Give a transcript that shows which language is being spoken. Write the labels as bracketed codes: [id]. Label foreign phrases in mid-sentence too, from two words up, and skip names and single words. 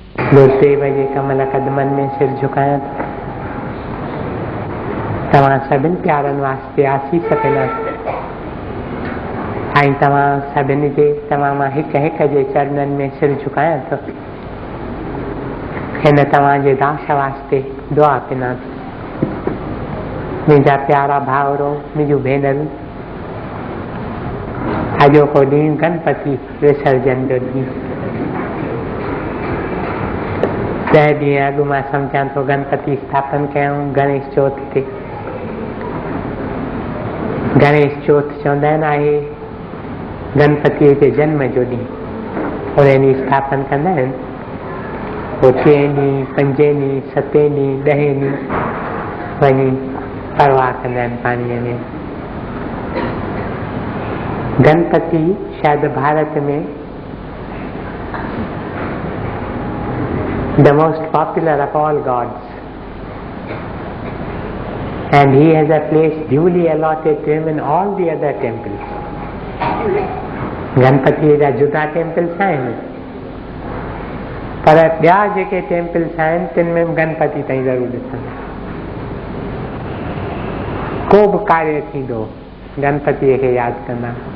[sd] बोलते बजे कमल कदमन में सिर झुकाया तव्हां सभिनि प्यारनि वास्ते आसीस पिना ऐं तव्हां सभिनि जे तव्हां मां हिक हिक जे चरणनि में सिर झुकायां थो। हिन तव्हांजे दास वास्ते दुआ पिना थी। मुंहिंजा प्यारा भाउरो, मुंहिंजूं भेनरूं, अॼोको ॾींहुं गणपति विसर्जन जो ॾींहुं। 10 ॾींहं अॻु मां सम्झां थो गणपति स्थापन कयूं गणेश चौथ ते। गणेश चौथ चवंदा आहिनि आहे गणपति जे जन्म जो ॾींहुं। और इन स्थापन कंदा आहिनि पोइ 3 ॾींहं 5 ॾींहं 7 ॾींहं 10 ॾींहं वञी परवाह कंदा आहिनि पाणीअ में। गणपति शायदि भारत में [en] the most popular of all gods, and he has a place duly allotted to him in all the other temples. [sd] गणपति जा जुदा टेम्पल्स आहिनि पर ॿिया जेके टेम्पल्स आहिनि तिन में गणपति ताईं ज़रूरु ॾिसंदा। को बि कार्य थींदो गणपतिअ खे यादि कंदा।